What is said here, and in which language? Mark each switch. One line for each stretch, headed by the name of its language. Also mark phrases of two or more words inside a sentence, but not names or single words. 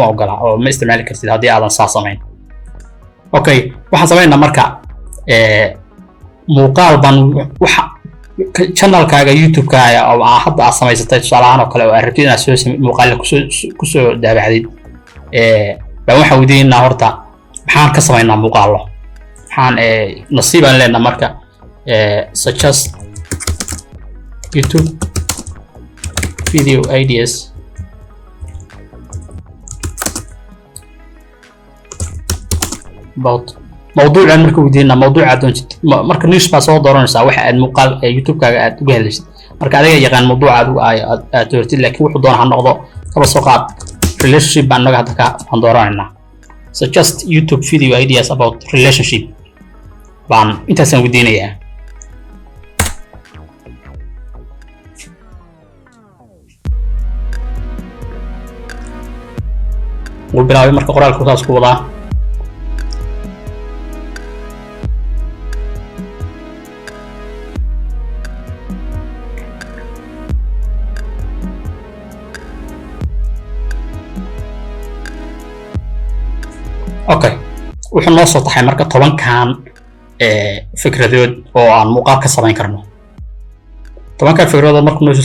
Somali: ogola oo ma isticmaali kartid haddii aadan saa samayn okay waxaan sameeynaa marka muuqaal ban waxa channelkaaga YouTube-kaaga oo hadda aad samaysatay tusaalahan oo kale oo aragtid inaad soo muuqaal ku soo daabacdid baan waxa weydiinaa horta maxaan ka sameynaa muuqaalo maxaan nasiibaan leenahay marka
English: suggest YouTube video ideas
Somali: about موضوع marka weydiinaa mawduuca doonto marka niche baa soo dooranaysaa waxa aad muuqaal YouTube-kaaga aad uga helaysid marka adiga yaqaan mawduuca aad doortid laakiin wuxuu doonaa ha noqdo kaba soo qaad relationship baan naga hadda ka dooranayna
English: suggest YouTube video ideas about relationship
Somali: baan intaasaan weydiinayaa wuu bilaabay marka qoraalku taas ku wadaa okay wuxuu noo soo taxay marka 10 kan fikradood oo aan muuqaal ka samayn karno 10 kan fikradood markuu noo soo